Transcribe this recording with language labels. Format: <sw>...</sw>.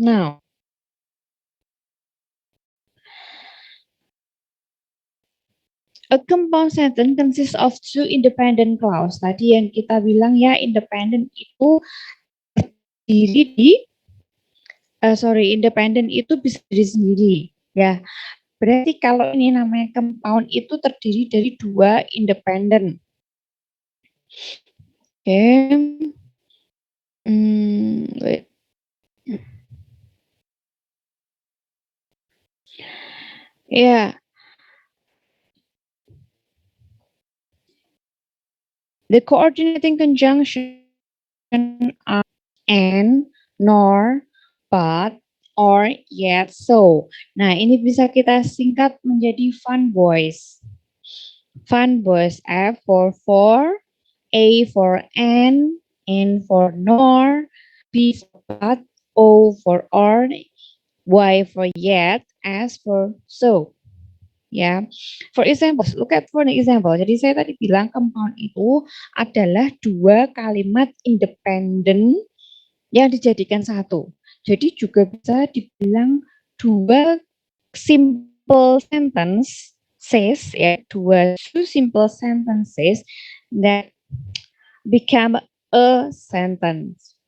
<en>Now, a compound sentence consists of two independent clause.</en> <id>Tadi yang kita bilang ya, independent itu terdiri di independent itu bisa diri sendiri. Ya, berarti kalau ini namanya compound itu terdiri dari dua independent.</id> <en>Oke. Wait. Yeah. The coordinating conjunction are and, nor, but, or, yet, so.</en> <id>Nah, ini bisa kita singkat menjadi fun boys.</id> <en>Fun boys. F for, A for N for nor, B for but, O for or, Y for yet, S for so. Ya, for example, look at for an example.</en> <id>Jadi saya tadi bilang compound itu adalah dua kalimat independen yang dijadikan satu. Jadi juga bisa dibilang dua simple sentences, ya,</id> <en>two simple sentences that become a sentence.</en>